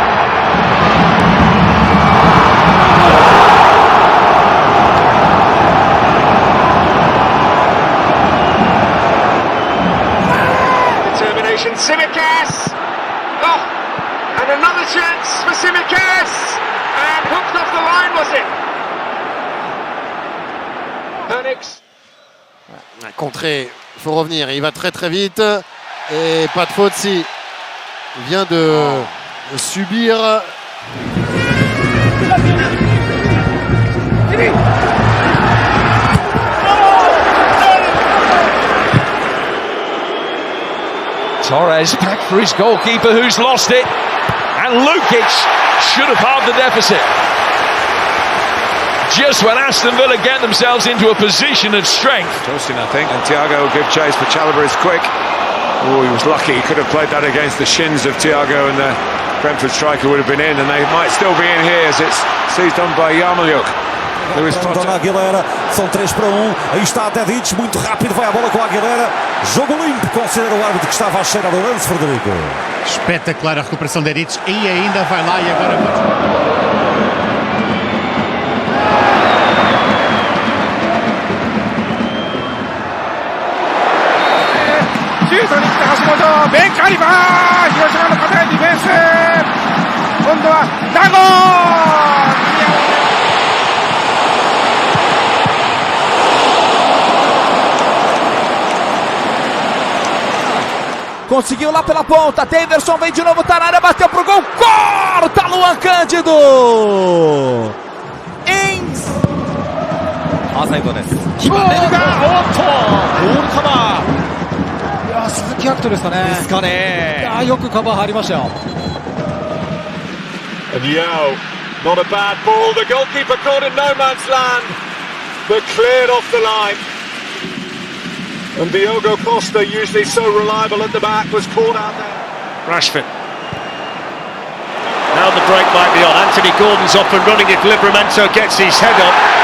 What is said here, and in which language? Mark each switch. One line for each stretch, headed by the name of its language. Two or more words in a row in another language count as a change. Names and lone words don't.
English: Determination, Tsimikas! Oh, and another chance for Tsimikas! And hooked off the line, was it? Panics.
French: Contré, il faut revenir, il va très très vite. Et pas de faute si il vient de subir.
English: Torres back for his goalkeeper who's lost it, and Lukic should have halved the deficit. Just when Aston Villa get themselves into a position of strength. Justin, I think, and Thiago will give chase, but Chalobah is quick. Oh, he was lucky, he could have played that against the shins of Thiago, and the Brentford striker would have been in, and they might still be in here as it's seized on by Yarmolyuk.
Portuguese: Dona Aguilera, são 3 para 1, aí está Tedic, muito rápido, vai a bola com a Aguilera, jogo limpo, considera o árbitro que estava à cheira do lance, Frederico. Espetacular a recuperação de Tedic, e ainda vai lá e agora
Japanese: シュートに来た橋本、ベンカリバー、広島の堅いディフェンス、今度はダゴー。
Portuguese: Conseguiu lá pela ponta, Daverson vem de novo, tá na área, bateu pro gol, corta Luan Cândido!
Japanese: アーサイドです。決まれるか、おっと、ゴールカバー。いや、鈴木拓人ですかね。ですかね。いや、よくカバー入りましたよ。
English: And Yao, not a bad ball. The goalkeeper caught in no man's land, but cleared off the line. And Diogo Costa, usually so reliable at the back, was caught out there. Rashford. Now the break might be on. Anthony Gordon's off and running if Livramento gets his head up.